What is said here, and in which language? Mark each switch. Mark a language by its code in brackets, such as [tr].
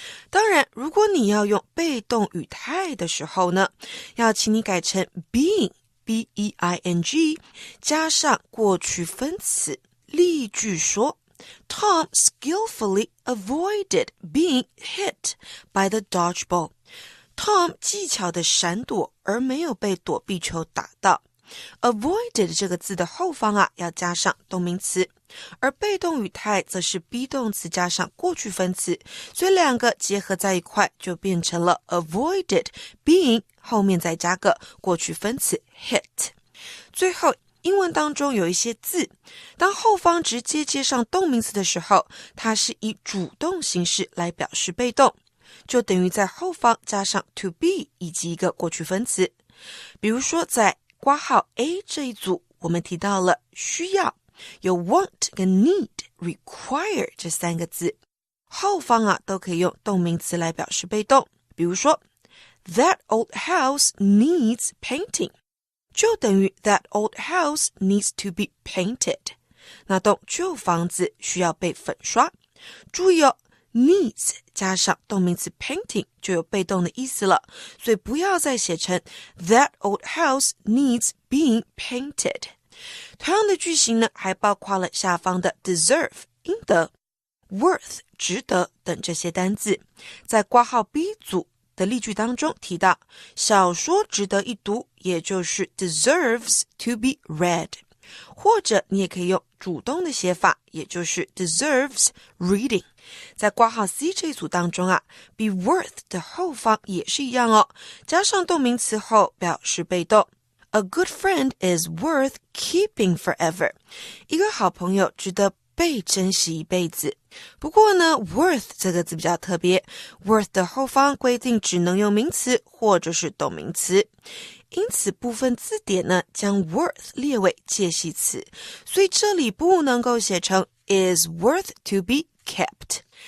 [zh] 当然如果你要用被动语态的时候呢，要请你改成 being B-E-I-N-G 加上过去分词。例句说 [en] Tom skillfully avoided being hit by the dodgeball。 [zh] Tom 技巧地闪躲而没有被躲避球打到。 Avoided 这个字的后方要加上动名词，而被动语态则是 be 动词加上过去分词，所以两个结合在一块就变成了 [en] avoided being [zh] 后面再加个过去分词 hit。最后英文当中有一些字，当后方直接接上动名词的时候，它是以主动形式来表示被动，就等于在后方加上 to be 以及一个过去分词。比如说在括号 A 这一组，我们提到了需要，有 want 跟 need require 这三个字，后方都可以用动名词来表示被动。比如说 [en] That old house needs painting， [zh] 就等于 [en] That old house needs to be painted。 [zh] 那栋旧房子需要被粉刷。注意needs 加上动名词 painting 就有被动的意思了，所以不要再写成 [en] That old house needs being painted。 [zh] 同样的句型呢，还包括了下方的 deserve 应得、worth 值得等这些单字。在括号 B 组的例句当中提到小说值得一读，也就是 [en] deserves to be read， [zh] 或者你也可以用主动的写法，也就是 [en] deserves reading。 [zh] 在括号 C 这一组当中be worth 的后方也是一样加上动名词后表示被动。 [en] A good friend is worth keeping forever， [zh] 一个好朋友值得被珍惜一辈子。不过呢 worth 这个字比较特别， worth 的后方规定只能用名词或者是动名词，因此部分字典呢将 worth 列为介系词，所以这里不能够写成 [en] is worth to be kept。